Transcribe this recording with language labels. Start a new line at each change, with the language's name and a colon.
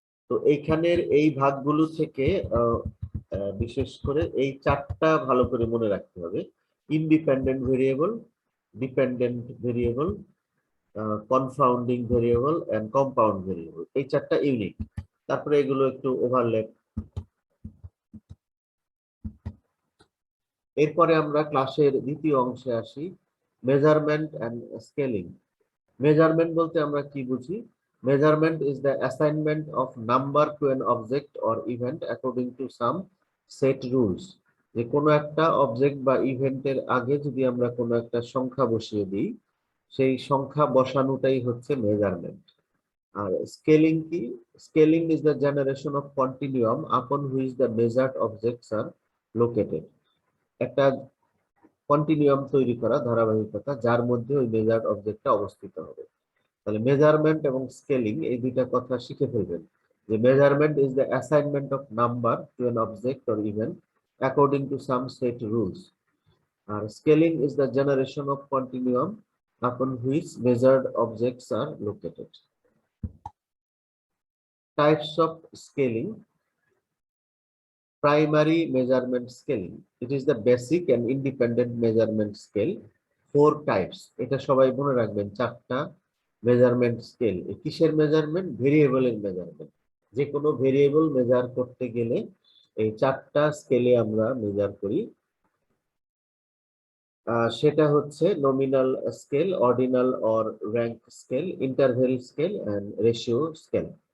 Bangla: তো এইখানের এই ভাগগুলো থেকে বিশেষ করে এই চারটা ভালো করে মনে রাখতে হবে: independent variable, dependent variable, কনফাউন্ডিং variable and compound variable. এই চারটা ইউনিক। তারপরে এগুলো একটু ওভারল্যাপ। এরপরে আমরা ক্লাসের দ্বিতীয় অংশে আসি, মেজারমেন্ট এন্ড স্কেলিং। মেজারমেন্ট বলতে আমরা কি বুঝি?
English: Measurement is the assignment of number to an object or event according to some set rules.
Bangla: যে কোনো একটা অবজেক্ট বা ইভেন্টের আগে যদি আমরা কোনো একটা সংখ্যা বসিয়ে দিই, সেই সংখ্যা বসানোটাই হচ্ছে মেজারমেন্ট। আর স্কেলিং কি?
English: Scaling is the generation of continuum upon which the measured objects are located.
Bangla: একটা কন্টিনিউয়াম তৈরি করা, ধারাবাহিকতা, যার মধ্যে ওই মেজার্ড অবজেক্টটা অবস্থিত হবে। তাহলে মেজারমেন্ট এবং স্কেলিং এই দুইটা কথা শিখে ফেলবেন।
English: যে measurement is the assignment of number to an object or event according to some set rules, আর scaling is the generation of continuum upon which measured objects are located. Types of scaling. Primary measurement scaling. It is the basic and independent measurement scale. 4 types.
Bangla: এটা সবাই মনে রাখবেন, 4টা measurement scale. কিসের measurement? ভেরিয়েবলের measurement. যে কোনো variable measure করতে গেলে এই 4টা স্কেলে আমরা মেজার করি। সেটা হচ্ছে nominal scale, ordinal or rank scale, interval scale and ratio scale.